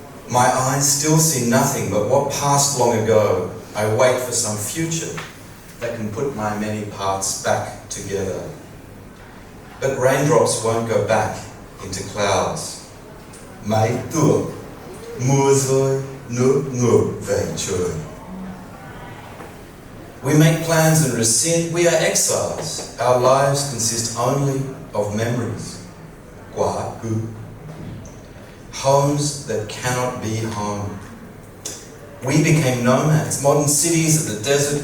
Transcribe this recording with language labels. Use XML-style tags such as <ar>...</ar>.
<en>My eyes still see nothing but what passed long ago. I wait for some future that can put my many parts back together. But raindrops won't go back into clouds.</en> <vi>Mây tựa, mưa rơi, nước ngược về trời.</vi> <en>We make plans and rescind. We are exiles. Our lives consist only of memories.</en> <vi>Quá khứ.</vi> <en>Homes that cannot be home. We became nomads, modern cities of the desert.</en>